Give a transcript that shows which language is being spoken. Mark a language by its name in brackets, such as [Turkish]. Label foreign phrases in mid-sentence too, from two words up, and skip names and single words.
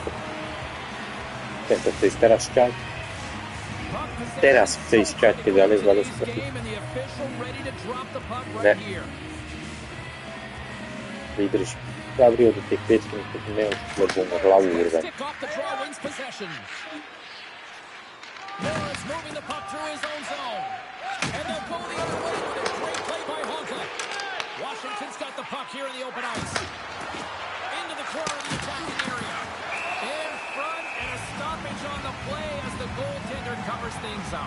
[Slovak] Tento chce ísť teraz šťať. Teraz chce ísť šťať, keď zalezla do sprchy. Ne. Vydrž. Zavri ho do tých piečky, lebo mu hlavu urve. [English] Washington's got the puck here in the open ice. Into the corner of the attacking area. In front, and a stoppage on the play as the goaltender covers things up.